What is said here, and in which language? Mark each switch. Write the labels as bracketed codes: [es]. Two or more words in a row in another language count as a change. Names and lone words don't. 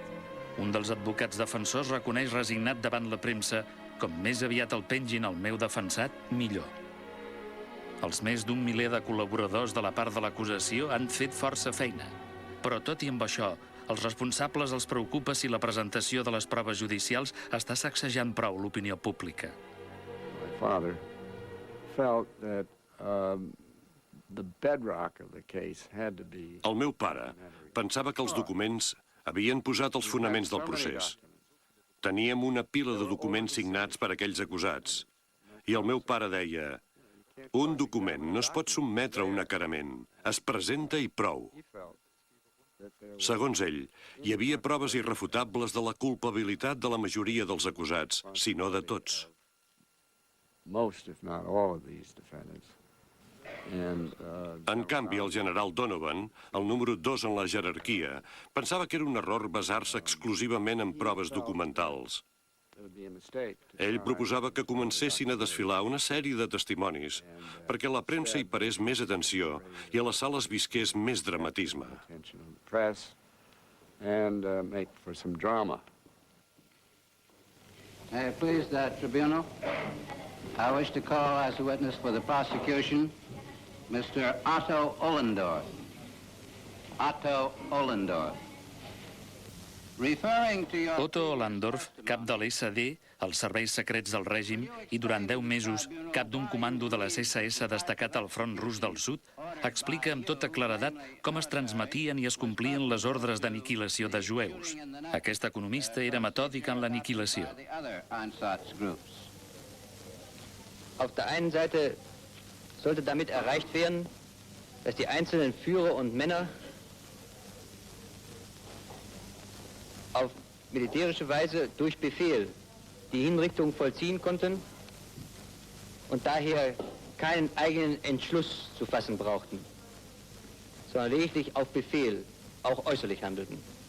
[ca] Un dels advocats defensors reconeix resignat davant la premsa: "Com més aviat el pengin el meu defensat, millor". Els més d'un miler de col·laboradors de la part de l'acusació han fet força feina. Però, tot i amb això, als responsables els preocupa si la presentació de les proves judicials està sacsejant prou l'opinió pública. [en] My father felt that the bedrock of the case had to be... [ca] El meu pare pensava que els documents havien posat els fonaments del procés. Teníem una pila de documents signats per aquells acusats. I el meu pare deia: "Un document no es pot sotmetre a un acarament. Es presenta i prou". Segons ell, hi havia proves irrefutables de la culpabilitat de la majoria dels acusats, si no de tots. [en] Most, if not all, of these defendants. [ca] En canvi, el general Donovan, el número 2 en la jerarquia, pensava que era un error basar-se exclusivament en proves documentals. Ell proposava que comencessin a desfilar una sèrie de testimonis perquè la premsa hi parés més atenció i a les sales visqués més dramatisme. [en] Please, the tribunal. I wish to call as a witness for the prosecution Mr. Otto Ollendorf. Otto Ollendorf. [ca] Otto Ollendorf, cap de l'SD, els serveis secrets del règim, i durant 10 mesos cap d'un comando de les SS destacat al front rus del sud, explica amb tota claredat com es transmetien i es complien les ordres d'aniquilació de jueus. Aquest economista era metòdic en l'aniquilació. [de] Auf der einen Seite sollte damit erreicht werden, dass die einzelnen Führer und Männer auf militärische Weise durch Befehl die Hinrichtung vollziehen konnten und daher keinen eigenen Entschluss zu fassen brauchten, sondern lediglich auf Befehl, auch äußerlich handelten.